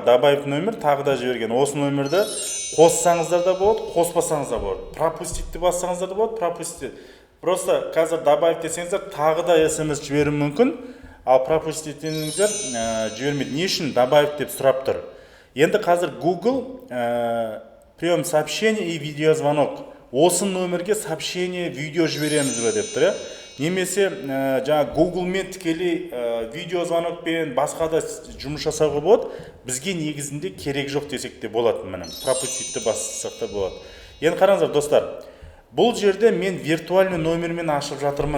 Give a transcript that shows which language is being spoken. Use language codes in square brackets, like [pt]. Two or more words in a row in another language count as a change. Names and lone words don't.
[kk] Добавив нөмір тағы да жіберген. Осы нөмірді қоссаңыздар да болады, қоспасаңыздар болады. Пропуститті бассаңыздар да болады, пропустит. Просто қазір добавив десеңіздер, тағы да SMS жіберу мүмкін, ал пропустит десеңіздер жібермейді. Не үшін добавив деп сұрап тұр. Енді қазір [ru] Google прием сообщений и видеозвонок. [kk] Осы нөмірге сообщение, видео жібереміз бе деп тұр. Немесе жаңа Google-мен тікелей видеозвонокпен басқа да жұмыс жасауға болады. Бізге негізінде керек жоқ десек те болады. Міне пропуститті бассақ та болады. Енді қараңыздар, достар, бұл жерде мен виртуальный номермен ашып жатырмын.